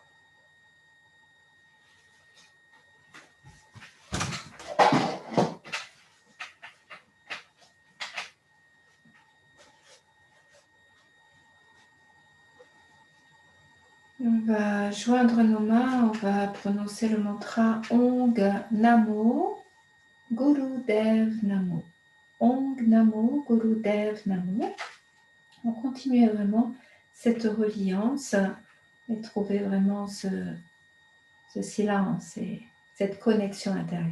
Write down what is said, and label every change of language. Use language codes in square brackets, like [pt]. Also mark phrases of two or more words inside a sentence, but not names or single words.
[fr] On va joindre nos mains, on va prononcer le mantra [pa] ਓਂ ਨਮੋ ਗੁਰਦੇਵ ਨਮੋ. ਓਂ ਨਮੋ ਗੁਰਦੇਵ ਨਮੋ. [fr] On continue vraiment cette reliance et trouver vraiment ce ce silence et cette connexion intérieure.